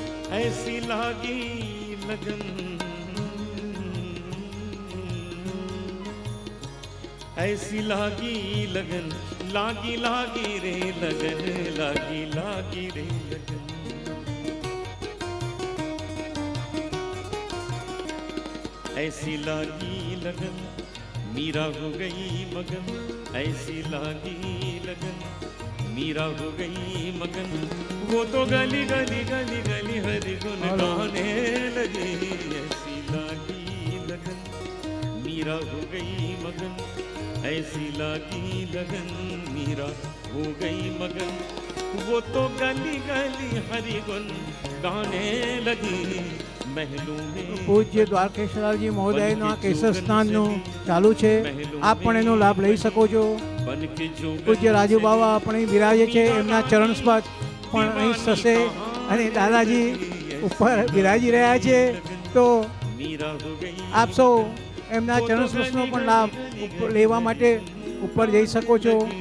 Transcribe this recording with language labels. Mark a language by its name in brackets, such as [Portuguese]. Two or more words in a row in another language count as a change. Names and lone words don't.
[Hindi] ऐसी लागी लगन, ऐसी लागी लगन, लागी लागी रे लगन, लागी लागी रे लगन। ऐसी लागी लगन, मीरा हो गई मगन, ऐसी लागी लगन, मीरा हो गई मगन। वो तो गली गली गली गली हरि गुन गाने लगी। ऐसी लागी लगन, मीरा हो गई मगन, ऐसी लागी लगन, मीरा हो गई मगन। वो तो गली गली हरि गुन गाने लगी। [Gujarati] પૂજ્ય દ્વારકેશ્વરજી મહોદયનું આ કેસર સ્નાનનું ચાલુ છે, આપ પણ એનો લાભ લઈ શકો છો. પૂજ્ય રાજુ બાવા આપણે બિરાજે છે, એમના ચરણ સ્પર્શ પણ અહીં થશે અને દાદાજી ઉપર બિરાજી રહ્યા છે, તો આપ સૌ એમના ચરણ સ્પર્શનો પણ લાભ લેવા માટે ઉપર જઈ શકો છો.